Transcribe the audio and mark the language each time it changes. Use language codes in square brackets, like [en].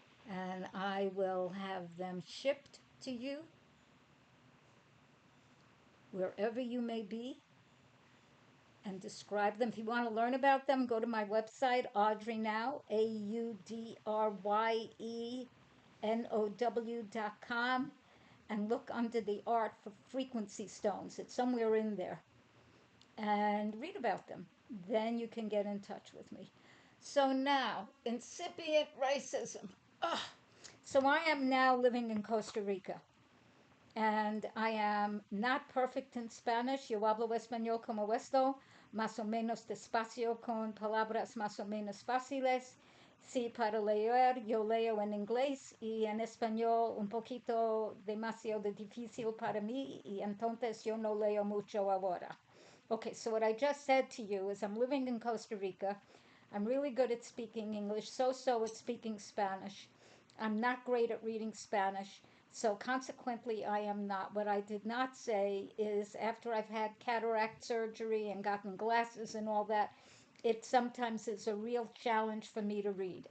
[en] And I will have them shipped to you wherever you may be and describe them. If you want to learn about them, go to my website, Audrye Now, AudryeNow.com, and look under the art for frequency stones. It's somewhere in there. And read about them. Then you can get in touch with me. So now, incipient racism. Ugh. So I am now living in Costa Rica. And I am not perfect in Spanish. [es] Yo hablo español como esto, más o menos despacio, con palabras más o menos fáciles. Sí, para leer yo leo en inglés y en español un poquito demasiado difícil para mí y entonces yo no leo mucho ahora. [en] Okay, so what I just said to you is I'm living in Costa Rica. I'm really good at speaking English, so at speaking Spanish. I'm not great at reading Spanish, so consequently, I am not. What I did not say is after I've had cataract surgery and gotten glasses and all that, it sometimes is a real challenge for me to read.